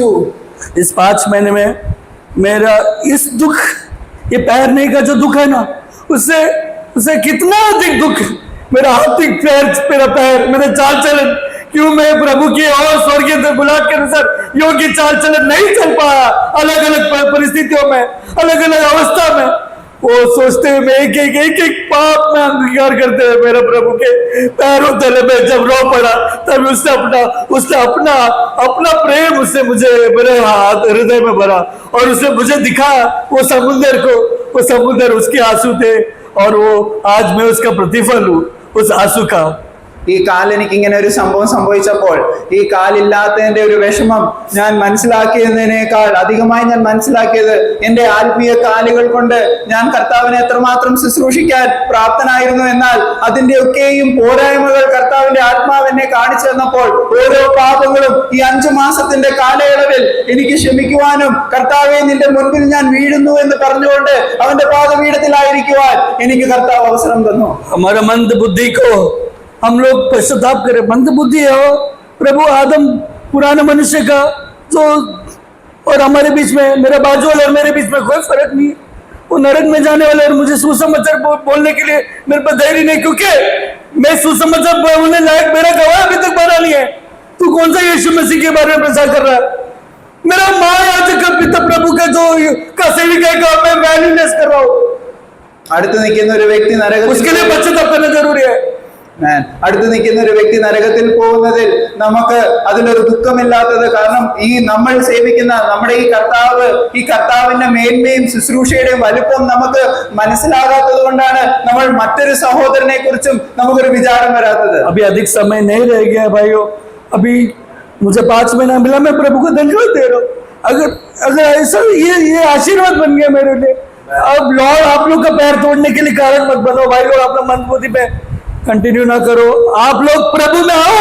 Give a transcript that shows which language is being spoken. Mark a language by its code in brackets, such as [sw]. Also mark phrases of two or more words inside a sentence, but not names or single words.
[hi] इस 5 महीने में मेरा इस दुख, ये पैरने का जो दुख है ना, उससे कितना अधिक दुख मेरा हाथिक पैर, मेरा पैर, मेरे चाल चलन, क्यों मैं प्रभु की और स्वर्गीय बुलाहट के अनुसार योग्य चाल चलन नहीं चल पाया। अलग अलग परिस्थितियों में, अलग अलग अवस्था में वो सोचते हुए मैं एक पाप में अंगीकार करते हुए मेरे प्रभु के पैरों तले में जब रो पड़ा, तब उसने अपना प्रेम उससे मुझे मेरे हृदय में भरा और उसने मुझे दिखाया वो समुद्र को। वो समुद्र उसके आंसू थे और वो आज मैं उसका प्रतिफल हूँ उस आंसू का। [ml] ഈ കാൽ എനിക്ക് ഇങ്ങനെ ഒരു സംഭവം സംഭവിച്ചപ്പോൾ ഈ കാലില്ലാത്തതിന്റെ ഒരു വിഷമം ഞാൻ മനസ്സിലാക്കിയതിനേക്കാൾ അധികമായി ഞാൻ മനസ്സിലാക്കിയത് എന്റെ ആത്മീയ കാലുകൾ കൊണ്ട് ഞാൻ കർത്താവിനെ എത്രമാത്രം ശുശ്രൂഷിക്കാൻ പ്രാപ്തനായിരുന്നു. എന്നാൽ അതിന്റെ ഒക്കെയും പോരായ്മകൾ കർത്താവിന്റെ ആത്മാവ് എന്നെ കാണിച്ചു തന്നപ്പോൾ ഓരോ പാപങ്ങളും ഈ 5 മാസത്തിന്റെ കാലയളവിൽ എനിക്ക് ക്ഷമിക്കുവാനും കർത്താവെ നിന്റെ മുൻപിൽ ഞാൻ വീഴുന്നു എന്ന് പറഞ്ഞുകൊണ്ട് അവന്റെ പാദപീഠത്തിലായിരിക്കുവാൻ എനിക്ക് കർത്താവ് അവസരം തന്നു. [hi] हमारा मंद बुद्धि को हम लोग पश्चाताप करें। मंद बुद्धि है प्रभु आदम पुराने मनुष्य का जो, और हमारे बीच में मेरे बाजू वाले और मेरे बीच में कोई फर्क नहीं। वो नरक में जाने वाले और मुझे सुसमाचार बोलने के लिए मेरे पास धैर्य नहीं, क्योंकि मैं सुसमाचार बोलने लायक मेरा गवाह अभी तक बना नहीं है। तू कौन सा यीशु मसीह के बारे में प्रचार कर रहा है? मेरा महायाजक का पिता प्रभु का जो का सेविका का मैं वैल्यूलेस कर रहा हूँ। [ml] അടുത്ത് നിൽക്കുന്ന ഒരു വ്യക്തി [hi] उसके लिए पश्चाताप करना जरूरी है। [ml] അടുത്ത് നിൽക്കുന്ന ഒരു വ്യക്തി നരകത്തിൽ പോകുന്നതിൽ നമുക്ക് അതിലൊരു ദുഃഖമില്ലാത്തത് കാരണം ഈ നമ്മൾ സേവിക്കുന്ന നമ്മുടെ ഈ കർത്താവിന്റെ മേന്മയും ശുശ്രൂഷയുടെയും വലുപ്പം നമുക്ക് മനസ്സിലാകാത്തത് കൊണ്ടാണ് നമ്മൾ മറ്റൊരു സഹോദരനെ കുറിച്ചും നമുക്കൊരു വിചാരം വരാത്തത്. [hi] अभी अधिक समय नहीं रह गया भाइयों, अभी मुझे 5 महीना मिला, मैं प्रभु को धन्यवाद दे रहा हूँ. अगर ऐसा ये आशीर्वाद बन गया मेरे लिए. अब लॉर्ड आप लोग का पैर तोड़ने के लिए कारण मत बनो भाई लोग, अपना मंदबुद्धि पे कंटिन्यू ना करो, आप लोग प्रभु में आओ.